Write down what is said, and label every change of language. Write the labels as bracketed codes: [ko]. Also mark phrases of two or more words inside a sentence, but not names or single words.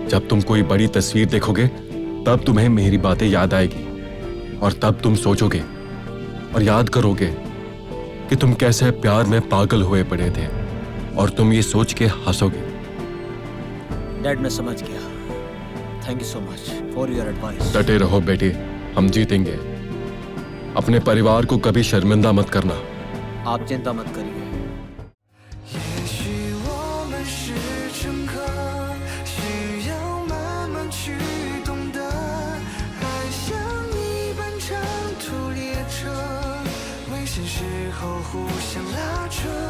[hi] जब तुम कोई बड़ी तस्वीर देखोगे तब तुम्हें मेरी बातें याद आएगी और तब तुम सोचोगे और याद करोगे कि तुम कैसे प्यार में पागल हुए पड़े थे और तुम ये सोच के हंसोगे। डैड, मैं समझ गया। [en] thank you so much for your advice. [hi] डटे रहो बेटे, हम जीतेंगे। अपने परिवार को कभी शर्मिंदा मत करना। आप चिंता मत करिए। [zh] 也许我们是乘客，需要慢慢去懂得，爱像一班长途列车，危险时候互相拉扯。